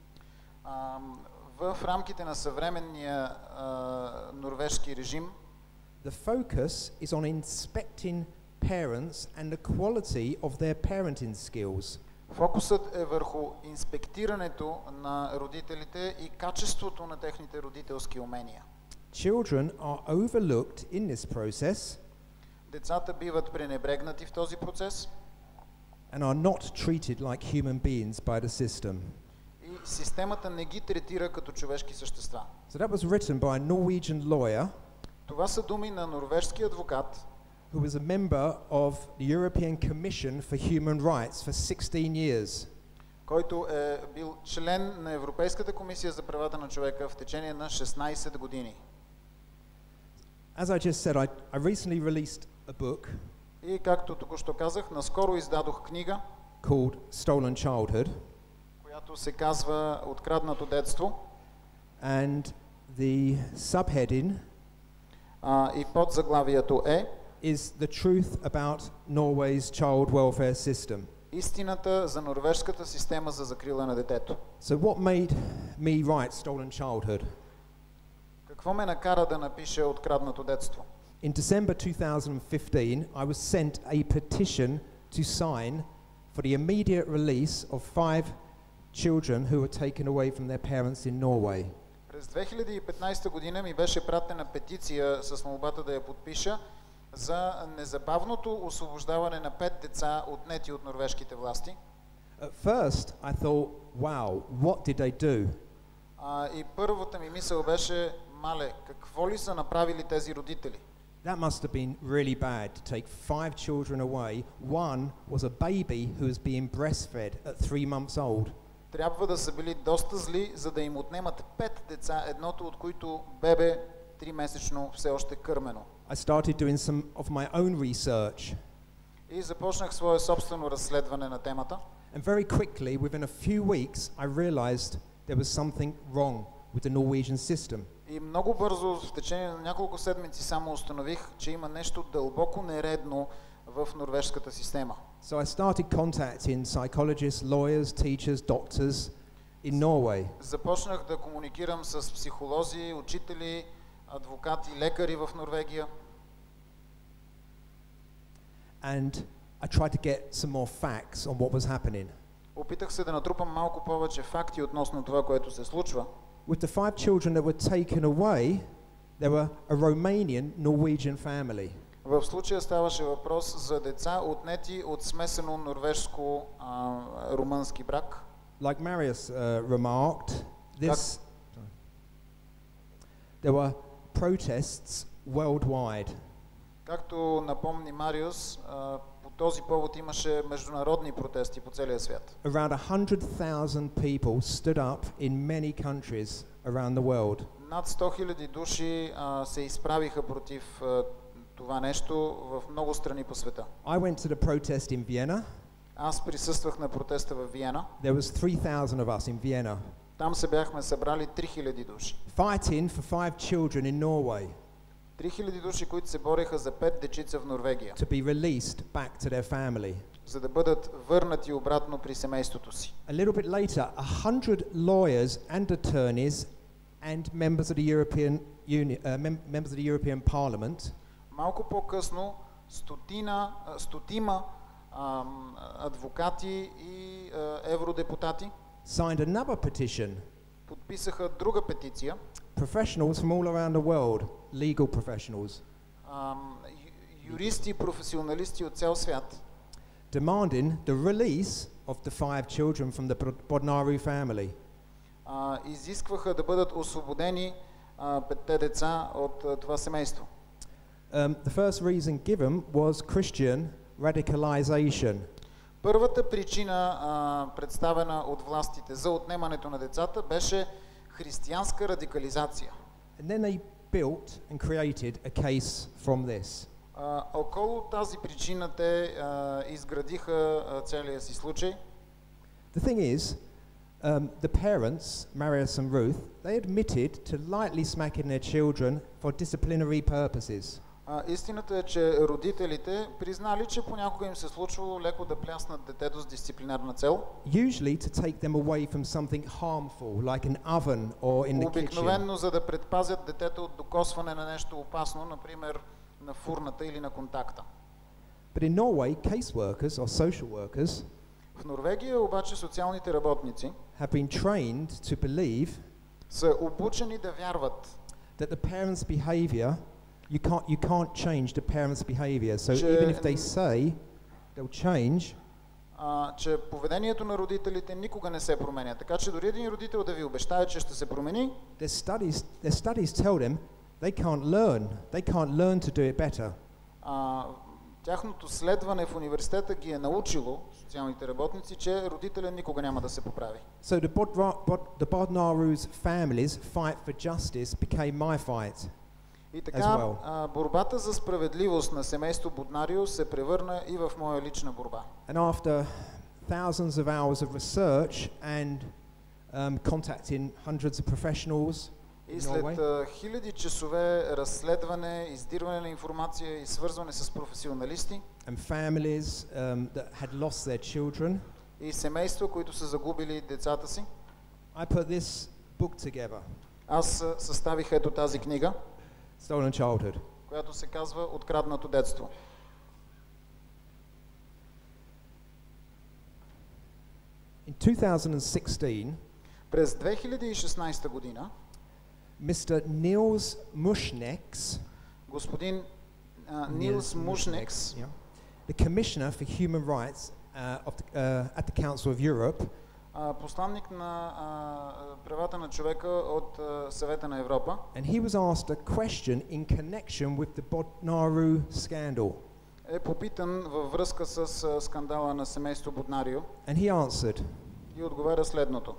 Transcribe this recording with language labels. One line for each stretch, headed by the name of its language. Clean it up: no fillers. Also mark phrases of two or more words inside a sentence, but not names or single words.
Bulgarian: в рамките на съвременния норвежки режим,
English: the focus is on inspecting parents and the quality of their parenting skills.
Bulgarian: Фокусът е върху инспектирането на родителите и качеството на техните родителски умения.
English: Children are overlooked in this process.
Bulgarian: Децата биват пренебрегнати в този процес.
English: And are not treated like human beings by the system.
Bulgarian: И системата не ги третира като човешки същества.
English: So that was written by a Norwegian lawyer.
Bulgarian: Това са думи на норвежски адвокат,
English: who was a member of the European Commission for Human Rights for 16 years.
Bulgarian: Който е бил член на Европейската комисия за правата на човека в течение на 16 години.
English: As I just said, I recently released a book.
Bulgarian: И както току-що казах, наскоро издадох книга,
English: called Stolen Childhood.
Bulgarian: Която се казва Откраднато детство.
English: And the subheading
Bulgarian: и подзаглавието е
English: is the truth about Norway's child welfare system.
Bulgarian: Истината за норвежката система за закрила на детето.
English: So what made me write Stolen Childhood?
Bulgarian: Какво ме накара да напиша Откраднато детство?
English: In December 2015, I was sent a petition to sign for the immediate release of 5 children who were taken away from their parents in Norway.
Bulgarian: През 2015 година ми беше пратена петиция с молбата да я подпиша за незабавното освобождаване на 5 деца, отнети от норвежките власти.
English: At first, I thought, wow, what did they do?
Bulgarian: И първата ми мисъл беше, мале, какво ли са направили тези родители?
English: That must have been really bad to take 5 children away. One was a baby who was being breastfed at 3 months old.
Bulgarian: Трябва да са били доста зли, за да им отнемат 5 деца, едното от които бебе 3-месечно все още кърмено.
English: I started doing some of my own research.
Bulgarian: И започнах свое собствено разследване на темата.
English: And very quickly, within a few weeks, I realized there was something wrong with the Norwegian system.
Bulgarian: И много бързо, в течение на няколко седмици, само установих, че има нещо дълбоко нередно в норвежската система.
English: So I started contacting psychologists, lawyers, teachers, doctors in Norway.
Bulgarian: Започнах да комуникирам с психолози, учители, адвокати, лекари в Норвегия.
English: And I tried to get some more facts on what was happening.
Bulgarian: Опитах се да натрупам малко повече факти относно това, което се случва.
English: With the 5 children that were taken away, there were a Romanian-Norwegian family.
Bulgarian: В случая ставаше въпрос за деца, отнети от смесено норвежско-румънски брак.
English: Like Marius remarked, there were protests worldwide.
Bulgarian: Както напомни Мариус, по този повод имаше международни протести по целия свят.
English: Around 100,000 people stood up in many countries around the world.
Bulgarian: Над 100,000 души се изправиха против това нещо в много страни по света.
English: I went to the protest in Vienna.
Bulgarian: Аз присъствах на протеста в Виена.
English: There was 3,000 of us in Vienna.
Bulgarian: Там се бяхме събрали 3,000 души.
English: Fighting for 5 children in Norway.
Bulgarian: 3,000 души, които се бореха за 5 дечица в Норвегия.
English: To be released back to their family.
Bulgarian: За да бъдат върнати обратно при семейството си.
English: A little bit later, 100 lawyers and attorneys and members of the European Union, members of the European Parliament.
Bulgarian: Малко по-късно стотима адвокати и евродепутати
English: Signed another petition.
Bulgarian: Подписаха друга петиция.
English: Professionals from all around the world, legal professionals.
Bulgarian: Юристи и професионалисти от цял свят.
English: Demanding the release of the 5 children from the Bodnaru family.
Bulgarian: Изискваха да бъдат освободени 5 деца от това семейство.
English: The first reason given was Christian radicalization.
Bulgarian: Първата причина, представена от властите за отнемането на децата, беше християнска радикализация.
English: And then they built and created a case from this.
Bulgarian: Около тази причина те изградиха целия си случай.
English: The thing is, the parents, Marius and Ruth, they admitted to lightly smacking their children for disciplinary purposes.
Bulgarian: Истината е, че родителите признали, че понякога им се случвало леко да пляснат детето с дисциплинарна цел.
English: Usually to take them away from something harmful, like an oven or in the kitchen.
Bulgarian: Обикновено за да предпазят детето от докосване на нещо опасно, например на фурната или на контакта.
English: But in Norway, caseworkers or social workers
Bulgarian: в Норвегия обаче социалните работници
English: have been trained to believe
Bulgarian: са обучени да вярват
English: that the parents' behavior you can't change the parents' behavior. So even if they say they'll change,
Bulgarian: че поведението на родителите никога не се променя. Така че дори един родител да ви обещае, че ще се промени,
English: their studies tell them they can't learn. They can't learn to do it better.
Bulgarian: Тяхното следване в университета ги е научило, социалните работници, че родителя никога няма да се поправи.
English: So the Bodnaru's families fight for justice became my fight.
Bulgarian: И така, борбата за справедливост на семейство Боднарио се превърна и в моя лична борба.
English: And after thousands of hours of research and contacting hundreds of professionals,
Bulgarian: и след хиляди часове разследване, издирване на информация и свързване с професионалисти,
English: and families that had lost their children,
Bulgarian: и семейства, които са загубили децата си,
English: I put this book together.
Bulgarian: Аз съставих ето тази книга,
English: Stolen Childhood,
Bulgarian: която се казва Откраднато детство.
English: In 2016,
Bulgarian: през 2016 година,
English: Mr. Niels Mushnieks,
Bulgarian: господин Нилс Мушнекс,
English: the Commissioner for Human Rights at the Council of Europe,
Bulgarian: посланник на правата на човека от Съвета на Европа,
English: and he was asked a question in connection with the Bodnaru scandal.
Bulgarian: Е попитан във връзка с скандала на семейство Боднарио.
English: And he answered.
Bulgarian: И отговаря следното.